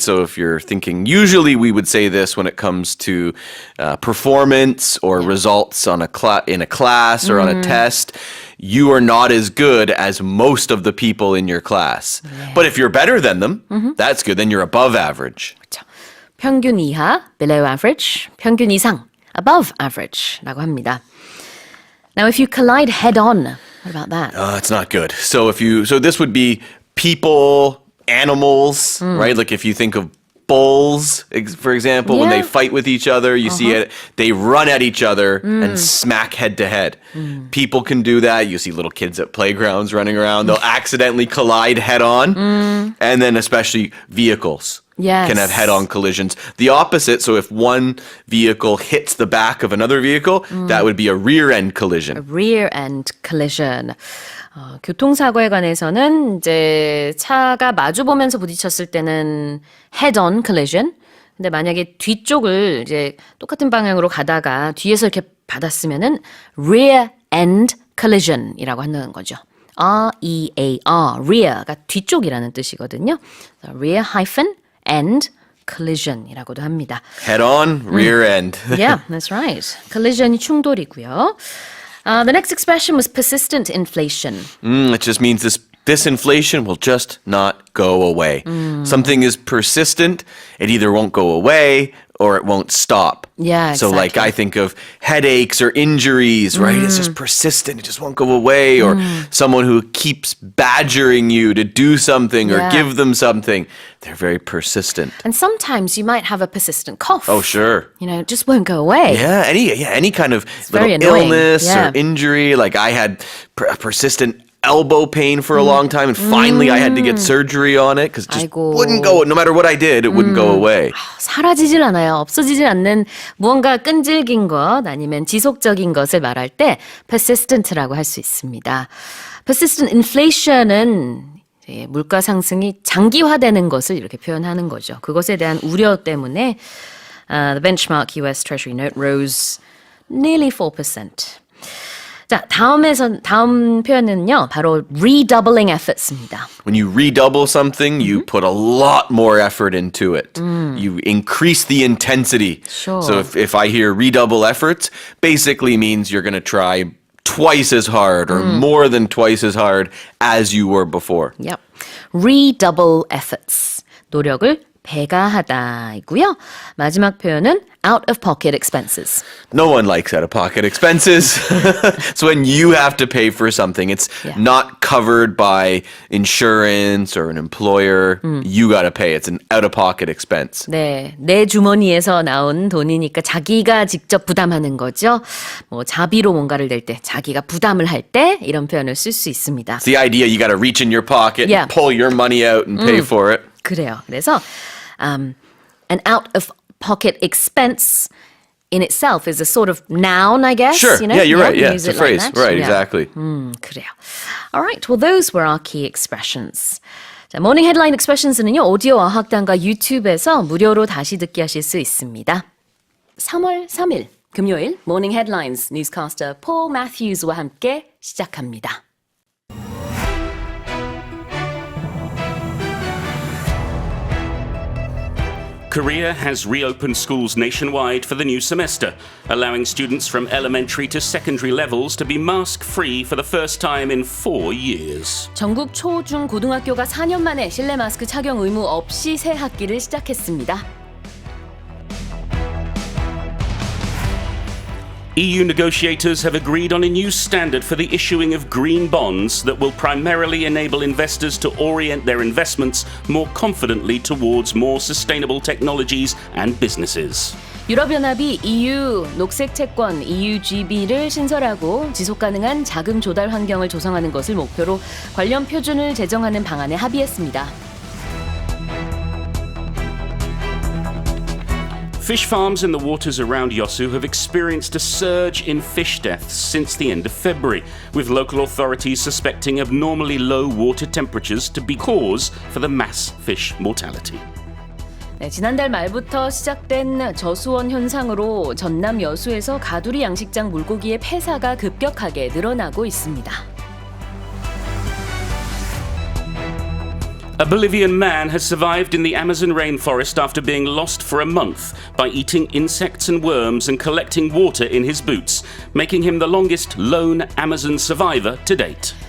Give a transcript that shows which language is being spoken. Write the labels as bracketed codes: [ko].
[en] So if you're thinking, usually we would say this when it comes to performance or results on in a class or on a test. You are not as good as most of the people in your class. Yeah. But if you're better than them, that's good. Then you're above average. [ko] 그렇죠. 평균 이하, [en] below average. [ko] 평균 이상, [en] above average [ko] 라고 합니다. [en] Now, if you collide head-on, what about that? It's not good. So this would be people, animals, right? Like if you think of bulls, for example, when they fight with each other, you see it, they run at each other and smack head to head. People can do that. You see little kids at playgrounds running around. They'll accidentally collide head on. And then especially vehicles. Yes. Can have head-on collisions. The opposite, so if one vehicle hits the back of another vehicle, that would be a rear-end collision. A rear-end collision. [ko] 교통사고에 관해서는 이제 차가 마주보면서 부딪혔을 때는 head-on collision. 근데 만약에 뒤쪽을 이제 똑같은 방향으로 가다가 뒤에서 이렇게 받았으면은 rear-end collision이라고 한다는 거죠. R-E-A-R, rear가 뒤쪽이라는 뜻이거든요. rear hyphen end collision이라고도 합니다. [en] Head on, rear end. Yeah, that's right. [ko] collision이 충돌이고요. [en] The next expression was persistent inflation. It just means this inflation will just not go away. Something is persistent, it either won't go away or it won't stop. Yeah, So like I think of headaches or injuries, right? It's just persistent, it just won't go away. Or someone who keeps badgering you to do something or give them something. They're very persistent. And sometimes you might have a persistent cough. Oh, sure. You know, it just won't go away. Yeah, any kind of little very annoying. illness Yeah. or injury. Like I had a persistent elbow pain for a long time, and finally I had to get surgery on it because it just [ko] 아이고. [en] wouldn't go. No matter what I did, it wouldn't go away. [ko] 사라지질 않아요. 없어지질 않는 무언가 끈질긴 것 아니면 지속적인 것을 말할 때 persistent라고 할 수 있습니다. persistent inflation은 물가 상승이 장기화되는 것을 이렇게 표현하는 거죠. 그것에 대한 우려 때문에 [en] the benchmark US Treasury note rose nearly 4%. [ko] 자, 다음 표현은요, 바로 redoubling efforts입니다. [en] When you redouble something, you put a lot more effort into it. You increase the intensity. Sure. So if I hear redouble efforts, basically means you're going to try twice as hard or more than twice as hard as you were before. Yep. redouble efforts. [ko] 노력을 배가하다이고요. 마지막 표현은 out of pocket expenses. [en] No one likes out-of-pocket expenses. It's when you have to pay for something. It's not covered by insurance or an employer. You got to pay. It's an out-of-pocket expense. [ko] 네, 내 주머니에서 나온 돈이니까 자기가 직접 부담하는 거죠. 뭐 자비로 뭔가를 낼 때, 자기가 부담을 할 때 이런 표현을 쓸 수 있습니다. [en] It's the idea you got to reach in your pocket Yeah. and pull your money out and pay for it. [ko] 그래요. 그래서 [en] an out of pocket expense in itself is a sort of noun, I guess. Sure. You know? Yeah, you're right. Yeah, use it's a it like phrase. that. Right, Yeah. exactly. [ko] 그래요. [en] All right. Well, those were our key expressions. [ko] 자, 모닝 헤드라인 expressions는요, 오디오 어학당과 유튜브에서 무료로 다시 듣기 하실 수 있습니다. 3월 3일 금요일 모닝 헤드라인스 뉴스캐스터 폴 매튜스와 함께 시작합니다. [en] Korea has reopened schools nationwide for the new semester, allowing students from elementary to secondary levels to be mask-free for the first time in 4 years. [ko] 전국 초, 중, 고등학교가 4년 만에 실내 마스크 착용 의무 없이 새 학기를 시작했습니다. [en] EU negotiators have agreed on a new standard for the issuing of green bonds that will primarily enable investors to orient their investments more confidently towards more sustainable technologies and businesses. [ko] 유럽연합이 EU 녹색 채권 EUGB를 신설하고 지속가능한 자금 조달 환경을 조성하는 것을 목표로 관련 표준을 제정하는 방안에 합의했습니다. [en] Fish farms in the waters around Yosu have experienced a surge in fish deaths since the end of February, with local authorities suspecting abnormally low water temperatures to be cause for the mass fish mortality. [ko] 네, 지난달 말부터 시작된 저수원 현상으로 전남 여수에서 가두리 양식장 물고기의 폐사가 급격하게 늘어나고 있습니다. [en] A Bolivian man has survived in the Amazon rainforest after being lost for a month by eating insects and worms and collecting water in his boots, making him the longest lone Amazon survivor to date.